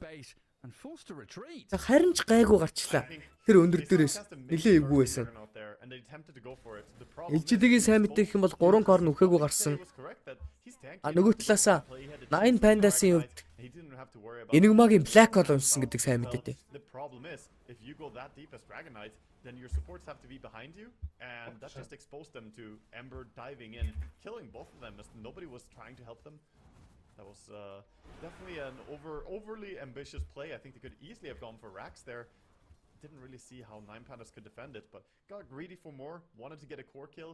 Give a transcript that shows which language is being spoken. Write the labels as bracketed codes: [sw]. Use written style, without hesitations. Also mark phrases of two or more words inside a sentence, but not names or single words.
[mn] Харин ч гайгүй гарчлаа. Тэр өндөр дээрээс нилээ эвгүй байсан. LGD-гийн сайн мэдээ гэх юм бол 3 корн үхээгүй гарсан. Нөгөө талаасаа 9 Pandas-ийн хувьд Enigma-гийн Black Hole уншсан гэдэг сайн мэдээтэй. [en] Then your supports have to be behind you, and that just exposed them to Ember diving in, killing both of them as nobody was trying to help them. That was definitely an overly ambitious play. I think they could easily have gone for racks there. Didn't really see how 9 Pandas could defend it, but got greedy for more, wanted to get a core kill.